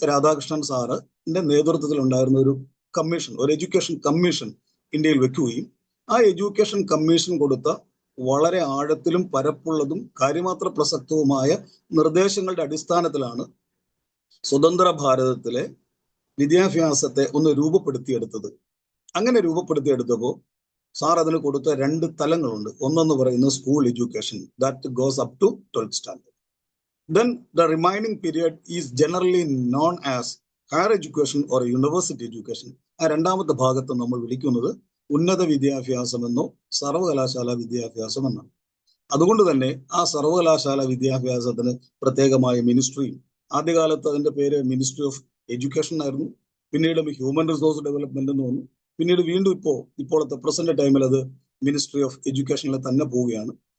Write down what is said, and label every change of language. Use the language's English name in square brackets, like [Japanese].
[Malayalam] രാധാകൃഷ്ണൻ സാറിന്റെ നേതൃത്വത്തിൽ ഉണ്ടായിരുന്ന ഒരു കമ്മീഷൻ, ഒരു എഡ്യൂക്കേഷൻ കമ്മീഷൻ ഇന്ത്യയിൽ വെക്കുകയും ആ എഡ്യൂക്കേഷൻ കമ്മീഷൻ കൊടുത്ത വളരെ ആഴത്തിലും പരപ്പുള്ളതും കാര്യമാത്ര പ്രസക്തവുമായ നിർദ്ദേശങ്ങളുടെ അടിസ്ഥാനത്തിലാണ് സ്വതന്ത്ര ഭാരതത്തിലെ വിദ്യാഭ്യാസത്തെ ഒന്ന് രൂപപ്പെടുത്തിയെടുത്തത്. അങ്ങനെ രൂപപ്പെടുത്തിയെടുത്തപ്പോൾ സാർ അതിന് കൊടുത്ത 2 തലങ്ങളുണ്ട്. ഒന്നെന്ന് പറയുന്നത് school education, [English] That goes up to 12th standard. Then the remaining period is generally known as higher education or university education. [Malayalam] ആ 2ാമത്തെ ഭാഗത്ത് നമ്മൾ വിളിക്കുന്നത് ഉന്നത വിദ്യാഭ്യാസമെന്നോ സർവകലാശാല വിദ്യാഭ്യാസമെന്നാണ്. അതുകൊണ്ട് തന്നെ ആ സർവകലാശാല വിദ്യാഭ്യാസത്തിന് പ്രത്യേകമായ മിനിസ്ട്രിയും, ആദ്യകാലത്ത് അതിന്റെ പേര് മിനിസ്ട്രി ഓഫ് എഡ്യൂക്കേഷൻ ആയിരുന്നു, പിന്നീട് ഹ്യൂമൻ റിസോഴ്സ് ഡെവലപ്മെന്റ് എന്ന് വന്നു, പിന്നീട് വീണ്ടും ഇപ്പോഴത്തെ പ്രസന്റ് ടൈമിൽ അത് മിനിസ്ട്രി ഓഫ് എഡ്യൂക്കേഷനിൽ തന്നെ പോവുകയാണ്.